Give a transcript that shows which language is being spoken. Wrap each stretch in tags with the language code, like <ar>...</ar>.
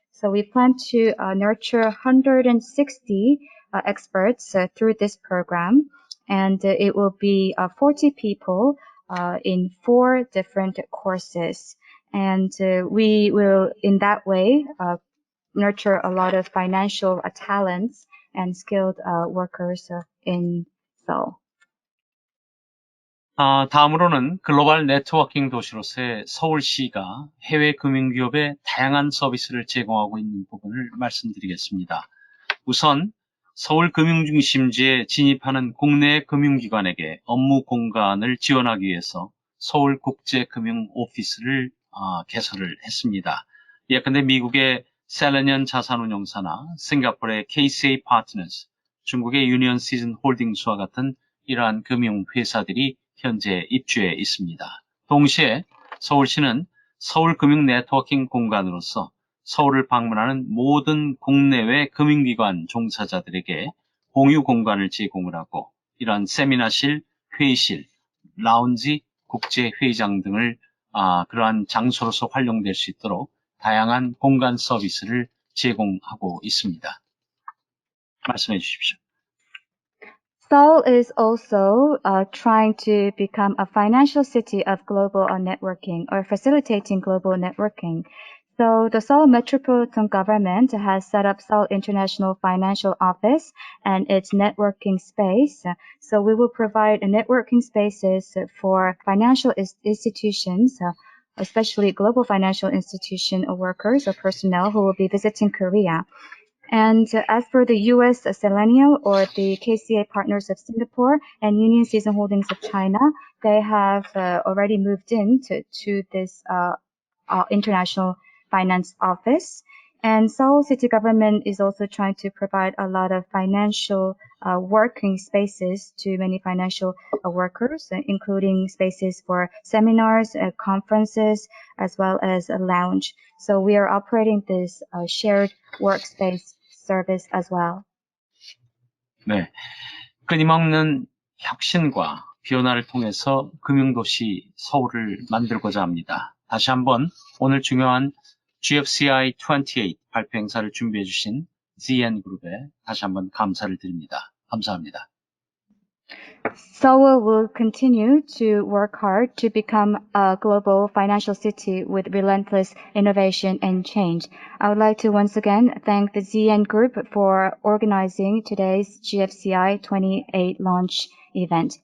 <en>So we plan to nurture 160 experts through this program, and it will be 40 people in 4 different courses. And we will, in that way, nurture a lot of financial talents and skilled workers in Seoul.</en> <ko>다음으로는 글로벌 네트워킹 도시로서의 서울시가 해외 금융기업에 다양한 서비스를 제공하고 있는 부분을 말씀드리겠습니다. 우선 서울 금융중심지에 진입하는 국내 금융기관에게 업무 공간을 지원하기 위해서 서울국제금융오피스를 개설을 했습니다. 예컨대 미국의 셀레니언 자산운용사나 싱가포르의 KCA 파트너스, 중국의 유니언 시즌 홀딩스와 같은 이러한 금융회사들이 현재 입주해 있습니다. 동시에 서울시는 서울 금융 네트워킹 공간으로서 서울을 방문하는 모든 국내외 금융기관 종사자들에게 공유 공간을 제공을 하고 이러한 세미나실, 회의실, 라운지, 국제회의장 등을 그러한 장소로서 활용될 수 있도록 다양한 공간 서비스를 제공하고 있습니다. 말씀해 주십시오.</ko> <en>Seoul is also trying to become a financial city of global networking or facilitating global networking. So the Seoul Metropolitan Government has set up Seoul International Financial Office and its networking space. So we will provide networking spaces for financial institutions, especially global financial institution workers or personnel who will be visiting Korea. And as for the U.S. Selenium or the KCA Partners of Singapore and Union Season Holdings of China, they have already moved into this international finance office. And Seoul City Government is also trying to provide a lot of financial working spaces to many financial workers, including spaces for seminars, conferences, as well as a lounge. So we are operating this shared workspace service as well.</en> <ko>네, 끊임없는 혁신과 변화를 통해서 금융도시 서울을 만들고자 합니다. 다시 한번 오늘 중요한 GFCI 28 발표 행사를 준비해 주신 ZN그룹에 다시 한번 감사를 드립니다. 감사합니다.</ko> <en>Seoul will continue to work hard to become a global financial city with relentless innovation and change. I would like to once again thank the ZN Group for organizing today's GFCI 28 launch event.</en>